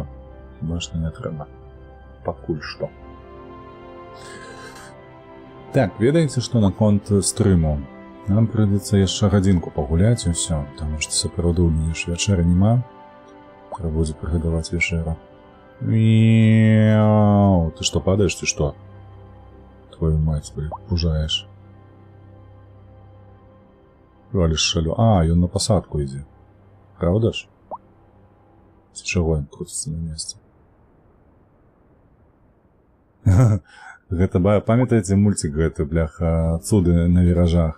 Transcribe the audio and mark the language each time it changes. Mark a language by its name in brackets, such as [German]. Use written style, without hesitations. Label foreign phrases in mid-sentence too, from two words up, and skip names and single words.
[Belarusian] Хіба што не трэба. Пакуль што. Так, ведаеце, што наконт стрыму? Нам прыйдзецца яшчэ гадзінку пагуляць і ўсё, таму што сапраўды ў мяне ж вячэры няма. Трэба будзе прыгадаваць вячэру. [Russian] Мяу, ты что, падаешь, ты что? Твою мать, блин, пужаешь. Валишь шалю. [Belarusian] А, ён на посадку ідзе. Правда ж? З чаго ён крутіцца на месцы? Гэта, памятаеце мультик гэты, бляха, цуды на віражах?